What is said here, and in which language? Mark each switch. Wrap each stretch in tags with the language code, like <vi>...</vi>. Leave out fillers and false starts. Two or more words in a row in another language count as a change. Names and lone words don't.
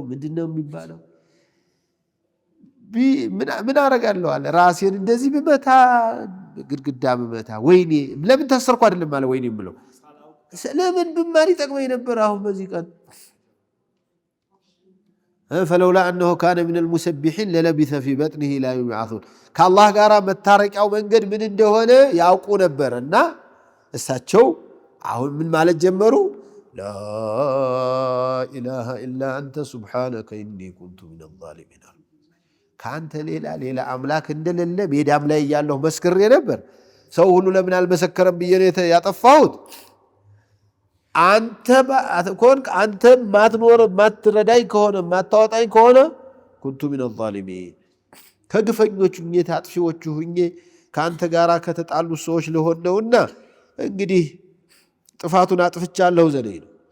<am>ምንድነው የሚባለው? ምን አረጋለሁ አለ። ራሴን እንደዚህ ብመታ ግድግዳ ብመታ ወይኔ ለምን ታሰርኩ አይደለም አለ። ወይኔ ብለው ለምን ብማር ይጠቅመኝ ነበር አሁን በዚህ ቀን። ፈለውላ</am> <ar>أنه كان من المسبحين للبث في بطنه لا يبعثون</ar> <am>ከአላህ ጋር መታረቂያው መንገድ ምን እንደሆነ ያውቁ ነበርና እሳቸው አሁን ምን ማለት ጀመሩ?</am> <ar>لا إله إلا أنت سبحانك إني كنت من الظالمين።</ar> <am>ካንተ ሌላ አምላክ እንደሌለ ሜዳም ላይ ያለው መስክሬ ነበር። ሰው ሁሉ ለምን አልመሰከረም ብዬ ነው ያጠፋሁት። አንተ ማትኖር ማትረዳኝ ከሆነ ማታወጣኝ ከሆነ</am> <ar>كنت من الظالمين</ar> <am>ከግፈኞቹ ሁኜ ታጥፊዎቹ ሁኜ ካንተ ጋራ ከተጣሉ ሰዎች ለሆን ነውና እንግዲህ ጥፋቱን አጥፍቻለሁ ዘዴ ነው።</am>